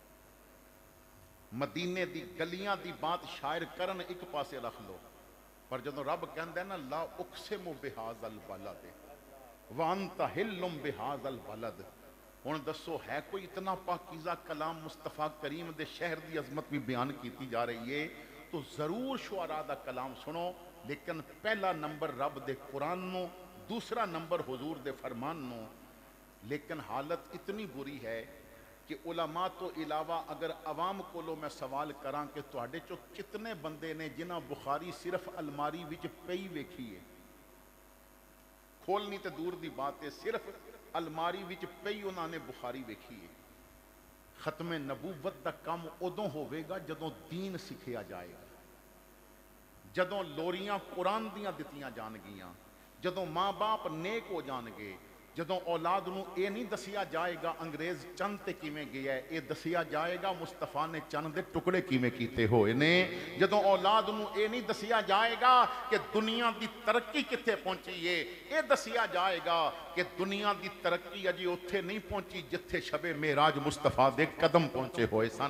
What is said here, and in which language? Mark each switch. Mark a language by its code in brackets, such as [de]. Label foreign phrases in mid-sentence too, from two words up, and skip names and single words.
[pa] مدینے دی گلیاں دی بات شاعر کرن ایک پاسے رکھ لو، پر جدوں رب کہندا ہے نا [ar] لا اقسم بہذا البلد وانت حل بہذا البلد، [pa] ہن دسو ہے کوئی اتنا پاکیزہ کلام مصطفیٰ کریم دے شہر دی عظمت بھی بیان کیتی جا رہی ہے؟ تو ضرور شعراء دا کلام سنو، لیکن پہلا نمبر رب دے قرآن نو، دوسرا نمبر حضور دے فرمان نو۔ لیکن حالت اتنی بری ہے کہ علماء تو علاوہ اگر عوام کو میں سوال کراں کہ تواڈے چو کتنے بندے نے جنہاں بخاری صرف الماری وچ پئی ویکھی ہے، کھولنی تے دور دی بات ہے، صرف الماری وچ پئی انہاں نے بخاری ویکھی ہے۔ ختم نبوت دا کم ادوں ہوئے گا جدوں دین سکھیا جائے گا، جدوں لوریاں قرآن دیاں دتیاں جان گیاں، جدوں ماں باپ نیک ہو جان گے، جدوں اولاد نو اے نہیں دسیا جائے گا انگریز چند تے کیویں گیا ہے، اے دسیا جائے گا مصطفیٰ نے چند دے ٹکڑے کیویں کیتے ہوئے نے۔ جدوں اولاد نو اے نہیں دسیا جائے گا کہ دنیا دی ترقی کتے پہنچی ہے، اے دسیا جائے گا کہ دنیا دی ترقی اجی اتھے نہیں پہنچی جتھے شب معراج مصطفیٰ دے قدم پہنچے ہوئے سن۔